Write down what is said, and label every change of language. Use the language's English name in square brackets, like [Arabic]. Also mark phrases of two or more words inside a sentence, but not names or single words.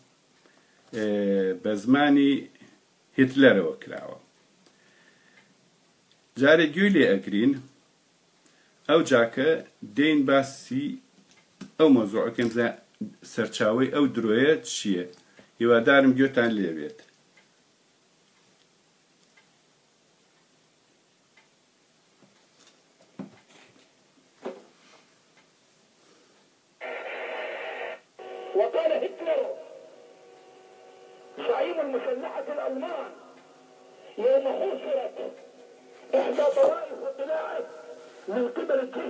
[Central Kurdish] بە زمانی هیتلەرەوە کراوە جارێک گوێی لێ ئەگرین ئەو جاکە دێین باسی ئەو مۆزوعەکەم سەرچاوەی ئەو درۆیە چییە هیوادارم گوێتان لێ بێت [Arabic] وقال هتلر زعيم المسلحة الألمان يوم حوصرت إحدى طوائف طلائف من قبل الجيش